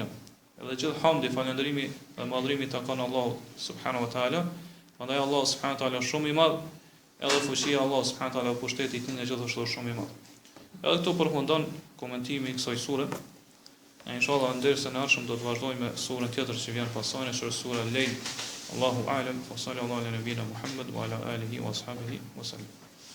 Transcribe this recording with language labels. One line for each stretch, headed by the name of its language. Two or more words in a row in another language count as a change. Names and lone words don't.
Albanian: Edhe gjithë hamdi, falënderimi dhe madhrimi takon Allahu
Arabic: سبحانه وتعالى.
Albanian: Prandaj Allahu
Arabic: سبحانه وتعالى
Albanian: është shumë i madh, edhe fuqia Allahu
Arabic: سبحانه وتعالى
Albanian: pushteti i tij gjithashtu është shumë i madh. Edhe këtu përfundon komentimi i kësaj sure. Inshallah ndërsa në ardhshëm do të vazhdojmë me surën tjetër që vjen pas saj, është sura Al-Layl.
Arabic: الله أعلم، وصلى الله على نبينا محمد وعلى آله وأصحابه وسلم.